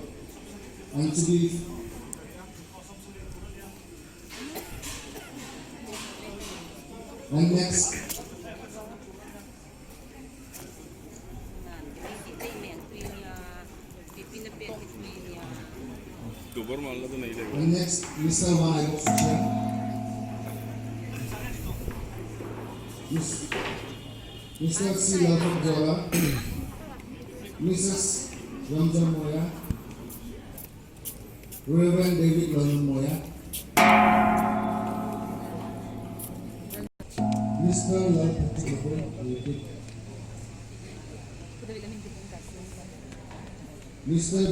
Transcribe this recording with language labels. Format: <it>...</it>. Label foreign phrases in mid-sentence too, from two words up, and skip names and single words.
<en>And to be and next and next Mr. Van Mr. C. Lalford Jola, Mrs. Ramjan Moya, Reverend David Lalan Moya, Mr. Lalford Jola, Mr.</en>